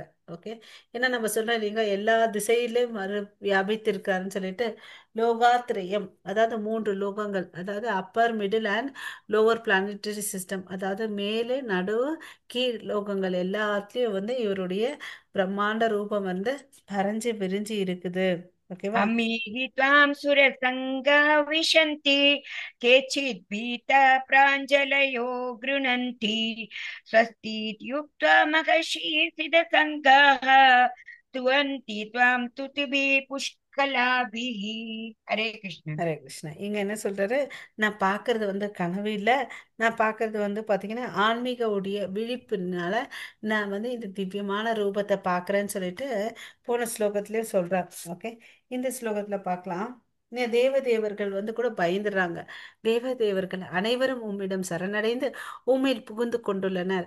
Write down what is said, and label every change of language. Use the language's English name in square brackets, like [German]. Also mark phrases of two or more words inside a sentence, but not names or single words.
[Tamil] ஓகே, ஏன்னா நம்ம சொல்றோம் இல்லைங்க, எல்லா திசையிலும் வியாபித்திருக்காருன்னு சொல்லிட்டு. லோகாத்திரயம் அதாவது மூன்று லோகங்கள், அதாவது [English] upper middle and lower planetary system, [Tamil] அதாவது மேலே நடுவு கீழ் லோகங்கள் எல்லாத்துலயும் வந்து இவருடைய பிரம்மாண்ட ரூபம் வந்து பறஞ்சு விரிஞ்சு இருக்குது. ஓகேவா? [Sanskrit] अमीहि त्वां सुरसङ्गा विशन्ति केचित् भीता प्राञ्जलयो गृह्णन्ति स्वस्तीत्युक्त्वा महर्षिसिद्धसङ्गाः स्तुवन्ति त्वां स्तुतिभिः पुष्कलाभिः. हरे कृष्ण. हरे कृष्ण. [Tamil] இங்க என்ன சொல்றாரு? நான் பார்க்கறது வந்து கனவு இல்லை, நான் பார்க்கறது வந்து பார்த்தீங்கன்னா ஆன்மீக உடைய விழிப்புனால நான் வந்து இந்த திவ்யமான ரூபத்தை பார்க்கறேன்னு சொல்லிட்டு போன ஸ்லோகத்திலே சொல்றார். ஓகே, இந்த ஸ்லோகத்துல பார்க்கலாம். தேவதேவர்கள் வந்து கூட பயந்துடுறாங்க. தேவதேவர்கள் அனைவரும் உம்மிடம் சரணடைந்து உம்மில் புகுந்து கொண்டுள்ளனர்.